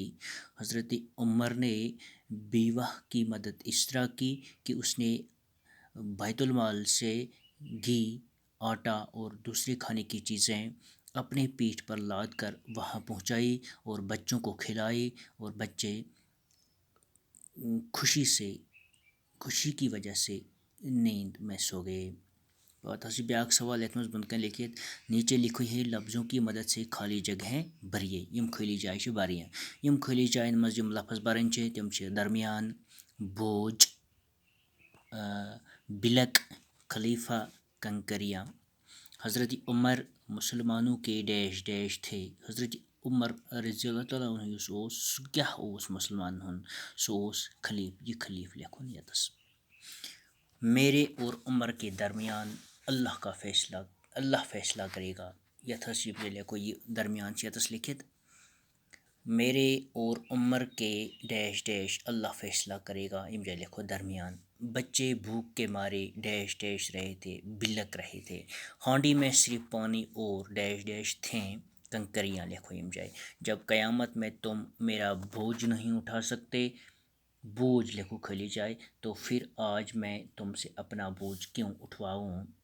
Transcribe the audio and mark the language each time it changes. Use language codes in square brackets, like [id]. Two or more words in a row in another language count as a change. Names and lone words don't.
[ur] حضرت عمر نے بیوہ کی مدد اس طرح کی کہ اس نے بیت المال سے گھی، آٹا اور دوسری کھانے کی چیزیں اپنے پیٹھ پر لاد کر وہاں پہنچائی اور بچوں کو کھلائی، اور بچے خوشی کی وجہ سے نیند میں سو گئے. [ks] پتہٕ حظ چھِ بیٛاکھ سوال یَتھ منٛز بۄنہٕ کَنۍ لیکھِتھ، [ur] نیچے لکھو ہے لفظوں کی مدد سے خالی جگہیں بھریے. [ks] یِم خٲلی جایہِ چھِ واریاہ. یِم خٲلی جایَن منٛز یِم لفظ بَرٕنۍ چھِ تِم چھِ درمیان، بوجھ، بلک، خلیفہ، کنکریاں. [ur] حضرت عمر مسلمانوں کے [en] dash dash [ur] تھے. [ks] حضرت عمر رضی اللہ تعالیٰ عنہ یُس اوس سُہ کیٛاہ اوس مُسلمانن ہُنٛد؟ سُہ اوس خلیٖفہٕ. یہ خلیٖفہٕ لیکھُن ییٚتس. [ur] میرے اور عمر کے درمیان اللہ فیصلہ کرے گا. [ks] یتھ حظ یہ لیکھو، یہ درمیان چھِ ییٚتس لیکھِتھ. [ur] میرے اور عمر کے [en] dash dash [ur] اللہ فیصلہ کرے گا. [ks] یِم جایہِ لیکھو درمیان. [ur] بچے بھوک کے مارے [en] dash dash [ur] رہے تھے، بلک رہے تھے. ہانڈی میں صرف پانی اور [en] dash dash [ur] تھیں کنکریاں. [ks] لکھو یم جائے. [ur] جب قیامت میں تم میرا بوجھ نہیں اٹھا سکتے، بوجھ لکھو خالی جائے، تو پھر آج میں تم سے اپنا بوجھ کیوں اٹھواؤں؟